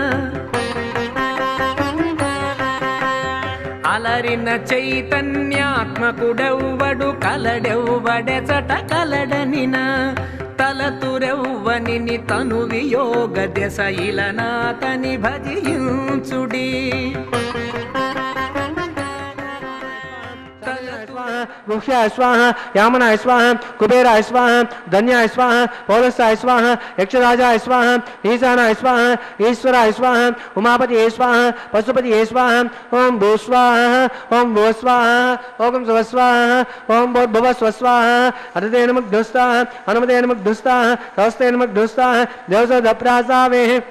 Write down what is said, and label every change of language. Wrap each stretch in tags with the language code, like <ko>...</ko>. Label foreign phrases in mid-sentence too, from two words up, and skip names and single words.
<te>అలరిన చైతన్యాత్మకుడెవ్వడు కలడెవ్వడెచట కలడనిన. తలతురెవ్వనిని తను వియోగ దశ ఇలనాతని భజించుడి.</te> <sa>मुख्याय स्वाहा यामनाय स्वाहा कुबेराय स्वाहा धन्याय स्वाहा पौलस्याय स्वाहा यक्षराजाय स्वाहा ईशानाय स्वाहा ईश्वराय स्वाहा उमापति स्वाहा पशुपति स्वाहा ओम भू स्वाहा ओम भू स्वाहा ओम स्व स्वाहा ओम भूर्भुव स्व स्वाहा अदतेन मुग्धस्ता हनुमतेन मुग्धस्ता तस्तेन मुग्धस्ता देवसदप्रासावे</sa>